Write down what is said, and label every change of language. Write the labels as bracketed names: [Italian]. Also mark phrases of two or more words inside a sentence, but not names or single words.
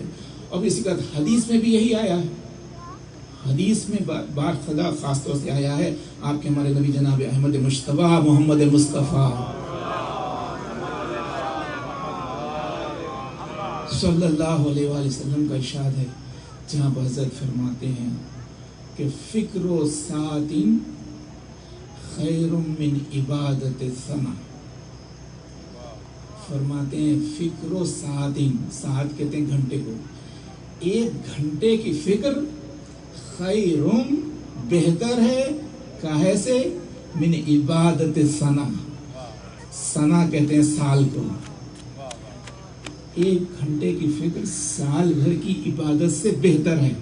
[Urdu] اب اسی کے بعد حدیث میں بھی یہی آیا ہے، حدیث میں بات خدا خاص طور سے آیا ہے آپ کے ہمارے نبی جناب احمد مجتبیٰ محمد مصطفیٰ [Arabic] صلی اللہ علیہ وآلہ وسلم [Urdu] کا ارشاد ہے، جہاں پر حضرت فرماتے ہیں کہ [Arabic] فکر و ساعت خیر من عبادت سنہ، [Urdu] فرماتے ہیں [Arabic] فکر و ساعت، [Urdu] ساعت کہتے ہیں گھنٹے کو، ایک گھنٹے کی فکر خیرم بہتر ہے، کاہے سے؟ [Arabic] من عبادت سنہ، [Urdu] سنہ کہتے ہیں سال کو، ایک گھنٹے کی فکر سال بھر کی عبادت سے بہتر ہے۔